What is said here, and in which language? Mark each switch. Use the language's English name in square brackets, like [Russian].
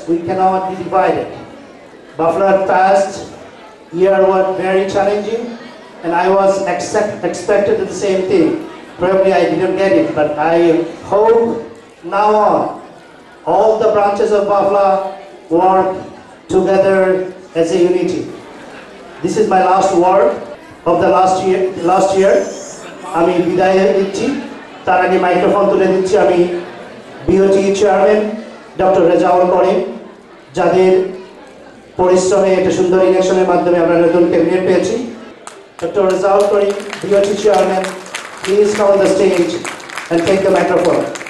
[English] We cannot be divided. Bafla past year was very challenging, and I was expected the same thing. Probably I didn't get it, but I hope now on, all the branches of Bafla work together as a unity. This is my last word of the last year. [Bangla] আমি বিদায় দিচ্ছি, তার আগে microphone তুলে দিচ্ছি আমি BOT chairman doctor Rezaul Karim, যাদের পরিশ্রমে একটা সুন্দর ইলেকশনের মাধ্যমে আমরা নতুন ক্যাবিনেট পেয়েছি। Doctor Rezaul Karim, BOT chairman, [English] please come on the stage and take the microphone.